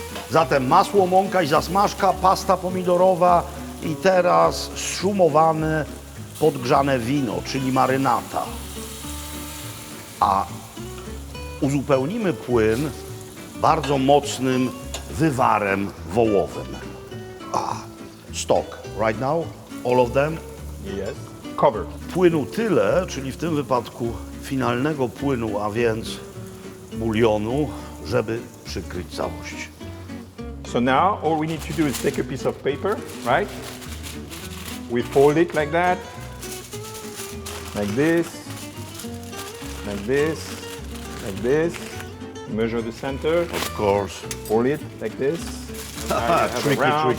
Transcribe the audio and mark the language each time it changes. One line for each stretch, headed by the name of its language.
Polish: Zatem masło, mąka i zasmażka, pasta pomidorowa i teraz szumowane, podgrzane wino, czyli marynata. A uzupełnimy płyn bardzo mocnym wywarem wołowym.
English: Stock, right now, all of them. Yes. Cover.
Polish: Płynu tyle, czyli w tym wypadku finalnego płynu, a więc bulionu, żeby przykryć całość.
English: So now all we need to do is take a piece of paper, right? We fold it like that, like this, like this, like this. Measure the center, Of course. fold it like this. Now you have a round,